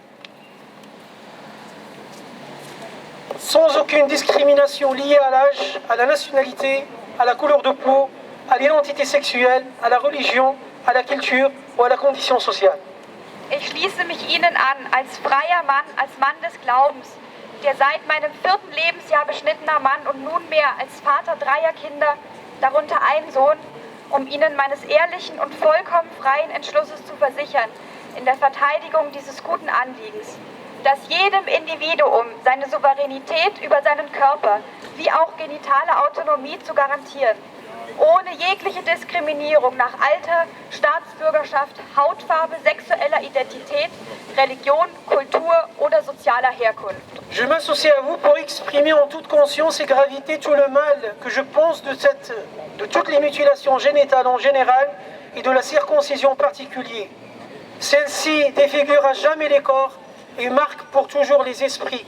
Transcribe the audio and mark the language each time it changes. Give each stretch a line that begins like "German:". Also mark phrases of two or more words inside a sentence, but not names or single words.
French: sans aucune discrimination liée à l'âge, à la nationalité, à la couleur de peau, à l'identité sexuelle, à la religion, à la culture ou à la condition sociale.
German: Ich schließe mich Ihnen an als freier Mann, als Mann des Glaubens, der seit meinem 4. Lebensjahr beschnittener Mann und nunmehr als Vater 3 Kinder, darunter ein Sohn, um Ihnen meines ehrlichen und vollkommen freien Entschlusses zu versichern, in der Verteidigung dieses guten Anliegens, dass jedem Individuum seine Souveränität über seinen Körper wie auch genitale Autonomie zu garantieren, ohne jegliche Diskriminierung nach Alter, Staatsbürgerschaft, Hautfarbe, sexueller Identität, Religion, Kultur oder sozialer Herkunft.
French: Je m'associe à vous pour exprimer en toute conscience et gravité tout le mal que je pense de toutes les mutilations génitales en général et de la circoncision en particulier. Celle-ci défigure à jamais les corps et marque pour toujours les esprits.